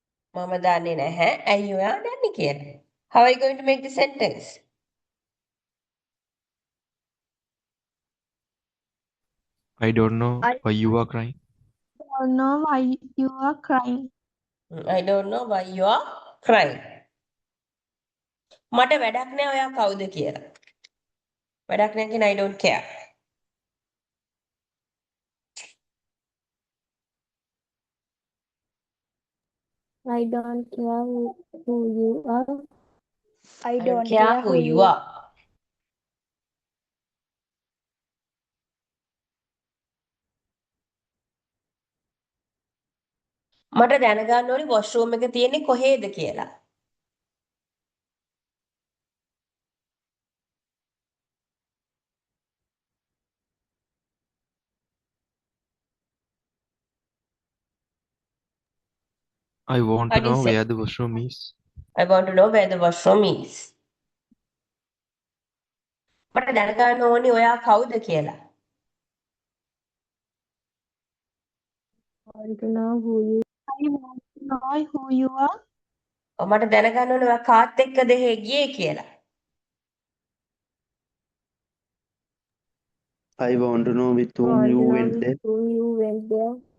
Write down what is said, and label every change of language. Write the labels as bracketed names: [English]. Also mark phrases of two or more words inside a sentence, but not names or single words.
[Sinhala] මම දන්නේ නැහැ. ඇයි ඔයා දන්නේ කියලා. [English] How are you going to make the sentence? I don't know I why you are crying. don't know why you are crying. I don't know why you are crying. [Sinhala] මට වැඩක් නෑ ඔයා කවුද කියලා. වැඩක් නෑ කියන [English] I don't care. I don't care who you are. I I don't don't care care who who you you are. [Sinhala] මට දැනගන්න ඕනි වොෂ්රූම් එක තියෙන්නේ කොහේද කියලා. [English] I want How to do you know say? where the washroom is. I want to know where the washroom is. [Sinhala] මට දැනගන්න ඕනි ඔයා කවුද කියලා. [English] I want to know who you I want to know who you are. [Sinhala] මට දැනගන්න ඕනි ඔයා කාත් එක්කද ගියේ කියලා. [English] I want to know with whom want you to know went with there. whom you went there.